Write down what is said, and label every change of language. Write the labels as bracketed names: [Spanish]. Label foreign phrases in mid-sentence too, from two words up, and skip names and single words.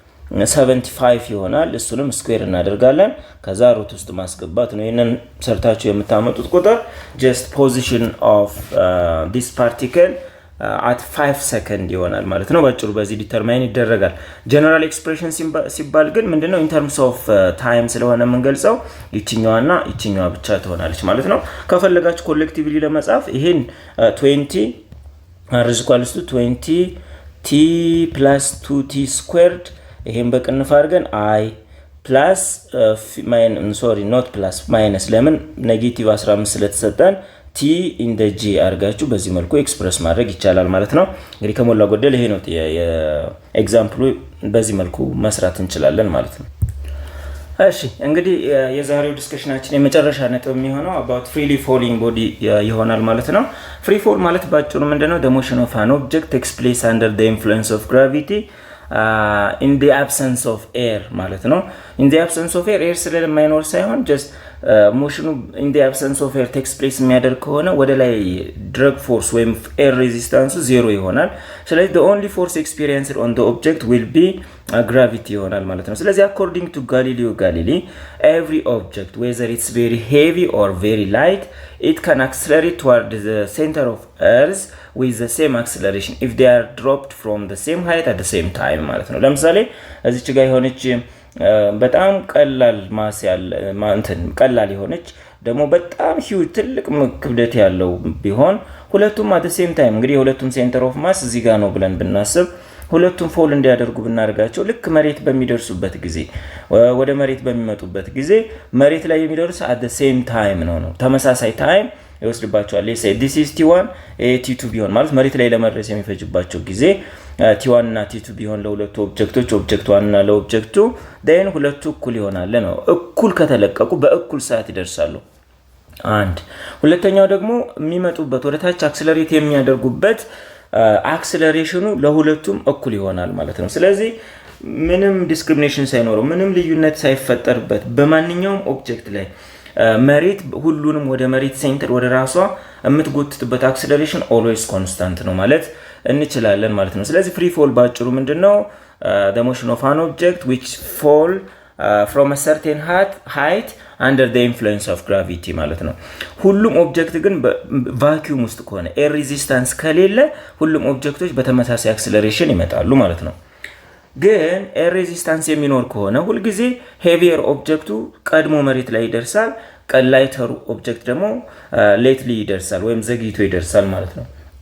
[Amharic] 75 ይሆናል እሱንም ስኩዌር እናደርጋለን ከዛ ሩት ውስጥ ማስገባት ነው ይሄንን ሰርታችሁ የምታመጡት ቁጥር [English] just position of this particle at 5 second [Amharic] ይሆናል ማለት ነው ባጭሩ በዚህ ዲተርማይን ይደረጋል ጀነራል ኤክስፕሬሽን ሲባል ግን ምንድነው [English] in terms of time [Amharic] ስለሆነ የምንገልጸው ይችኛዋና ይችኛዋ ብቻ ትሆናለች ማለት ነው ከፈለጋችሁ ኮሌክቲቭሊ ለመጻፍ ይሄን 20 [English] r is equals to 20 t plus 2t² [Amharic] ይሄን በቅንፍ አድርገን [English] i plus not plus minus [Amharic] ለምን ኔጌቲቭ 15 ስለተሰጠን [English] t in the g [Amharic] አርጋችሁ በዚህ መልኩ ኤክስፕረስ ማድረግ ይቻላል ማለት ነው እንግዲህ ከሞላ ጎደል ይሄ ነው የኤግዛምፕሉ በዚህ መልኩ መስራት እንችላለን ማለት ነው እሺ እንግዲህ የዛሬው ዲስከሽናችን የመጨረሻ ነጥብ የሚሆነው [English] about freely falling body [Amharic] ይሆናል ማለት ነው [English] free fall [Amharic] ማለት ባጭሩ ምንድነው [English] the motion of an object takes place under the influence of gravity in the absence of air [Amharic] ማለት ነው [English] in the absence of air [Amharic] ስለማይኖር ሳይሆን [English] just motion in the absence of air takes place [Amharic] የሚያደርግ ከሆነ ወደ ላይ [English] drag force ወይም air resistance 0 [Amharic] ይሆናል ስለዚህ [English] the only force experienced on the object will be gravity [Amharic] ይሆናል ማለት ነው ስለዚህ [English] according to Galileo Galilei every object whether it's very heavy or very light it can accelerate toward the center of earth with the same acceleration if they are dropped from the same height at the same time [Amharic] ማለት ነው ለምሳሌ እዚች ጋር የሆነች በጣም ቀላል ማስ ያለ ማንተን ቀላል የሆነች ደግሞ በጣም ሂውጅ ትልቅ ክብደት ያለው ቢሆን ሁለቱም [English] at the same time [Amharic] እንግዲህ ሁለቱም [English] center of mass [Amharic] እዚህ ጋር ነው ብለን ብናስብ ሁለቱም ፎል እንዲያደርጉ ብናደርጋቸው ልክ መሬት በሚደርሱበት ጊዜ ወደ መሬት በሚመጡበት ጊዜ መሬት ላይ የሚደርሱ [English] at the same time [Amharic] ነው ተመሳሳይ ታይም ይወስድባቸዋል [English] let's say this is t1 t2 [Amharic] ቢሆን ማለት መሬት ላይ ለመድረስ የሚፈጅባቸው ጊዜ t1 እና t2 ቢሆን ለሁለቱ ኦብጀክቶች ኦብጀክት 1 እና ለኦብጀክት 2 then ሁለቱ እኩል ይሆናል ነው እኩል ከተለቀቁ በእኩል ሰዓት ይደርሳሉ አንድ ሁለተኛው ደግሞ የሚመጡበት ወደ ታች አክሰለሬት የሚያደርጉበት አክሰለሬሽኑ ለሁለቱም እኩል ይሆናል ማለት ነው ስለዚህ ምንም ዲስክሪሚኔሽን ሳይኖረው ምንም ልዩነት ሳይፈጠርበት በማንኛውም ኦብጀክት ላይ መሬት ሁሉንም ወደ መሬት ሴንተር ወደ ራሷ የምትጎትትበት አክሰለሬሽን always constant ነው ማለት እንችላለን ማለት ነው ስለዚህ [English] free fall [Amharic] ባጭሩ ምንድነው [English] the motion of an object which fall from a certain height under the influence of gravity [Amharic] ማለት ነው ሁሉም ኦብጀክት ግን ቫክዩም ውስጥ ከሆነ [English] air resistance [Amharic] ከሌለ ሁሉም ኦብጀክቶች በተመሳሳይ አክሰለሬሽን ይመጣሉ ማለት ነው ግን [English] air resistance [Amharic] የሚኖር ከሆነ ሁሉ ጊዜ ሄቪየር ኦብጀክቱ ቀድሞ መሬት ላይ ይደርሳል ቀላይተሩ ኦብጀክት ደግሞ ሌትሊ ይደርሳል ወይም ዘግይቶ ይደርሳል ማለት ነው